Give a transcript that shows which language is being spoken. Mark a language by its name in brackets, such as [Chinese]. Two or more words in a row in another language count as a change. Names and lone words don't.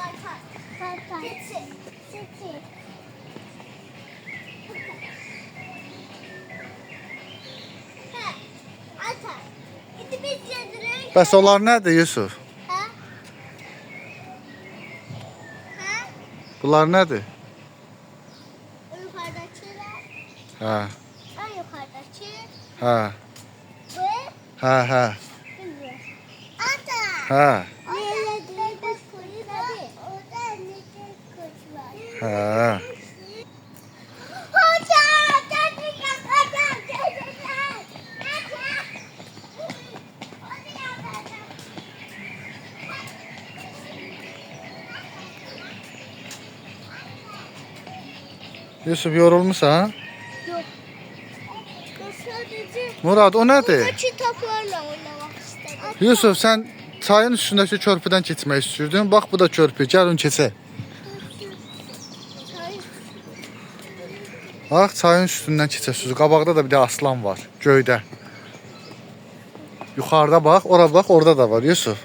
[Azerbaijani] Kartal. Keçi. Ata. İndi biz gedirik. Bəs onlar nədir Yusuf? Ha? Ha? Bunlar nədir? [Turkish] O yukarıdakiler. Hə, En yukarıdaki. hə, Ve hə. bilmiyorum. Ata. Hə, Orada ne kuş var? hə. Hocam, çocuklar, hocam, çocuklar. Hocam. [Azerbaijani] Yusuf yorulmusan? [Turkish] Yok. Ben sadece [Azerbaijani] Murad, o nədir? [Turkish] burada kitaplarla oynamak istedim. [Azerbaijani] Yusuf, sən çayın üstündəki körpüdən keçmək istəyirdin. Bax, bu da körpü. Gəlin keçək. Bax, çayın üstündən keçəsiniz. Qabaqda da bir də aslan var, göydə. Yuxarıda bax, ora bax, orada da var Yusuf.